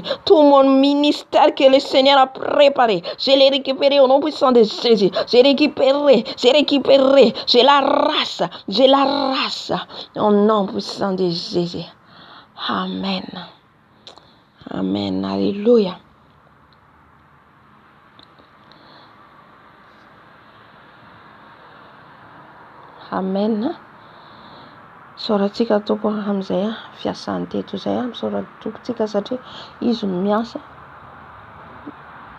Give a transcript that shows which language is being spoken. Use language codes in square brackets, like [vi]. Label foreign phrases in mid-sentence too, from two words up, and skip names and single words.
[fr] Tout mon ministère que le Seigneur a préparé, je l'ai récupéré au nom puissant de Jésus. J'ai récupéré, je l'arrache au nom puissant de Jésus. Amen. Amen. Alléluia. Amen. [mg] Soratsika tompo amin'izay fiasany teto zay, misaora tompotsika satria izy no miasa.